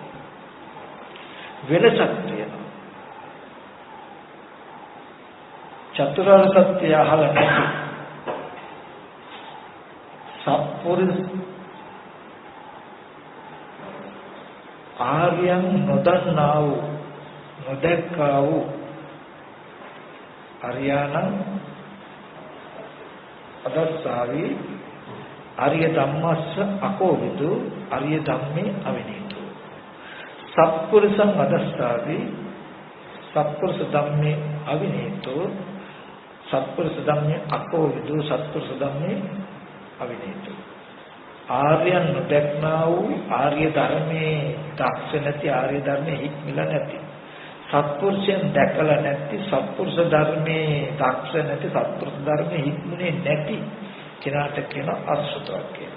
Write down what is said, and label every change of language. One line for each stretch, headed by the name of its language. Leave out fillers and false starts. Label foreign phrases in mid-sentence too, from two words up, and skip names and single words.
Sinhala: වෙනසක් තියෙනවා. චතුරාර්ය සත්‍ය අහලා නැති සත්පුරුෂ ආර්යයන් නොදන්නා වූ නොදැක්කා වූ
Pali: අරියාණං අදස්සාවි ආර්ය ධම්මස්ස අකෝවිදු ආර්ය ධම්මේ අවිනීතු සත්පුරුෂං අදස්සාවි සත්පුරුෂ ධම්මේ අවිනීතු සත්පුරුෂ ධම්මේ අකෝවිදු සත්පුරුෂ ධම්මේ අවිනීතු
Sinhala: ආර්යයන් නොදැක්නා වූ ආර්ය ධර්මයේ දක්ෂ නැති ආර්ය ධර්මයේ හික්මිලා නැති සත්පුරුෂයන් දැකලා නැති සත්පුරුෂ ධර්මයේ දක්ෂ නැති සත්පුරුෂ ධර්මයේ හික්මුනේ නැති කෙනාට කියන අසුතවක් කියලා.